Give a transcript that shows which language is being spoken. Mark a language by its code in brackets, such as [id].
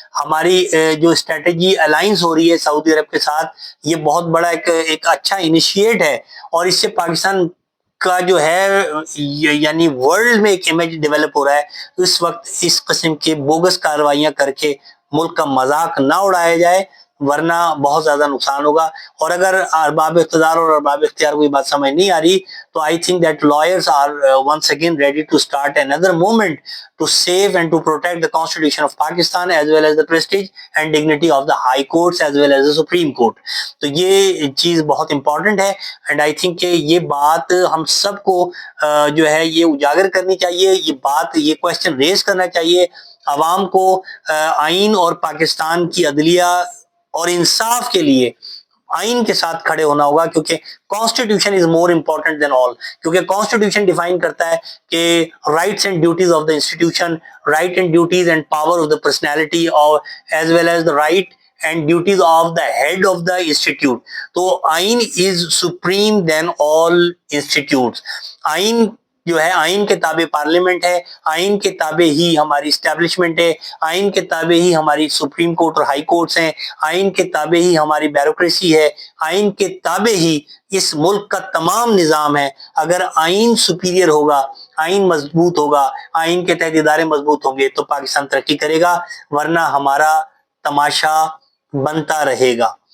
[ur] ہماری جو strategy alliance ہو رہی ہے سعودی عرب کے ساتھ, یہ بہت بڑا ایک اچھا انیشیٹ ہے, اور اس سے پاکستان کا جو ہے یعنی ورلڈ میں ایک امیج ڈیولپ ہو رہا ہے. اس وقت اس قسم کی بوگس کارروائیاں کر کے ملک کا مذاق نہ اڑایا جائے, ورنہ بہت زیادہ نقصان ہوگا. اور اگر ارباب اقتدار اور ارباب اختیار کو یہ بات سمجھ نہیں آ رہی تو [en] I think that lawyers are once again ready to start another movement to save and to protect the constitution of Pakistan as well as the prestige and dignity of the high courts as well as the Supreme Court. [ur] تو یہ چیز بہت important ہے, [en] and I think [ur] کہ یہ بات ہم سب کو جو ہے یہ اجاگر کرنی چاہیے, یہ کوشچن ریز کرنا چاہیے عوام کو. آئین اور پاکستان کی عدلیہ اور انصاف کے لیے آئین کے ساتھ کھڑے ہونا ہوگا, کیونکہ [en] Constitution is more important than all. [ur] کیونکہ کانسٹیٹیوشن ڈیفائن کرتا ہے کہ [en] Rights and duties of the institution, right and duties and power of the personality, اور as well as the right and duties of the head of the institute. تو آئین is supreme than all institutes. [ur] آئین جو ہے, آئین کے تابع parliament ہے, آئین کے تابع ہی ہماری اسٹیبلشمنٹ ہے, آئین کے تابع ہی ہماری سپریم کورٹ اور ہائی کورٹس ہیں, آئین کے تابع ہی ہماری بیوروکریسی ہے, آئین کے تابع ہی اس ملک کا تمام نظام ہے. اگر آئین سپیریئر ہوگا, آئین مضبوط ہوگا, آئین کے تحت ادارے مضبوط ہوں گے تو پاکستان ترقی کرے گا, ورنہ ہمارا تماشا بنتا رہے گا.